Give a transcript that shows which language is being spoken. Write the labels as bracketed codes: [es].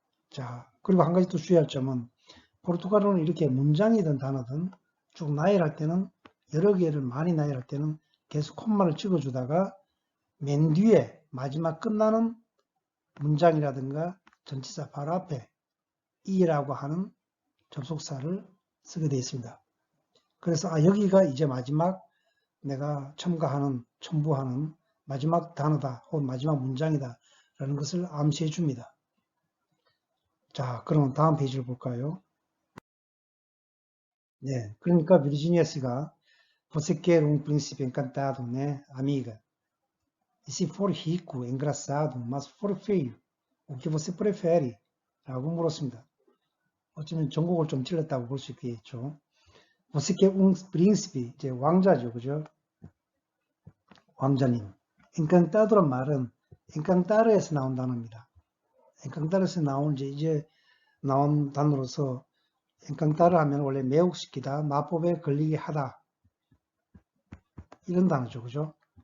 [ko] 자, 그리고 한 가지 또 주의할 점은 포르투갈어는 이렇게 문장이든 단어든 쭉 나열할 때는 여러 개를 많이 나열할 때는 계속 콤마를 찍어주다가 맨 뒤에 마지막 끝나는 문장이라든가 전치사 바로 앞에 이라고 하는 접속사를 쓰게 되어 있습니다. 그래서 여기가 이제 마지막 내가 첨부하는 마지막 단어다 혹은 마지막 문장이다 라는 것을 암시해 줍니다. 자, 그럼 다음 페이지를 볼까요? 네, 그러니까 비르지니아 씨가 [pt] Você quer um príncipe encantado, né, amiga? E se for rico, engraçado, mas for feio, o que você prefere? [ko] 라고 물었습니다. 어쩌면 전곡을 좀 찔렀다고 볼 수 있겠죠. [pt] Você quer um príncipe, [ko] 이제 왕자죠, 그죠? 왕자님. encantado란 말은 encantado에서 나온 단어입니다. encantado에서 나온 이제 나온 단어로서 encantado 하면 원래 매혹시키다, 마법에 걸리게 하다 이런 단어죠, 그죠?